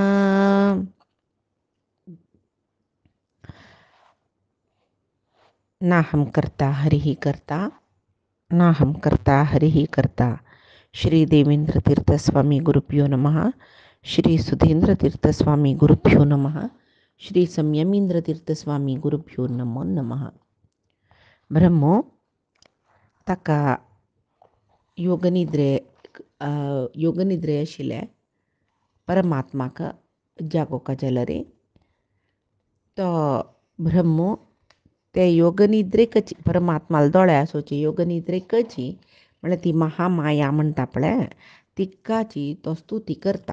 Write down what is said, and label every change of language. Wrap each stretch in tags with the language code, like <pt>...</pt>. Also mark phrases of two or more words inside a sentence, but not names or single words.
<sa>नाहं कर्ता हरिः कर्ता नाहं कर्ता हरिः कर्ता। श्री देवेंद्र तीर्थस्वामी गुरुभ्यो नमः। श्री सुधींद्र तीर्थस्वामी गुरुभ्यो नमः। श्री संयमींद्र तीर्थस्वामी गुरुभ्यो नमो नमः.</sa> <kok>ब्रह्मो ताका योगनिद्रे आशिल्ले परमात्माक जागोवका जाल्यार तो ब्रह्मो ते योगनिद्रेकची परमात्माला दोळे आसोवची योगनिद्रेकची म्हळ्यार ती महामाया म्हणटा पळय तिकाची तो स्तुती करता.</kok>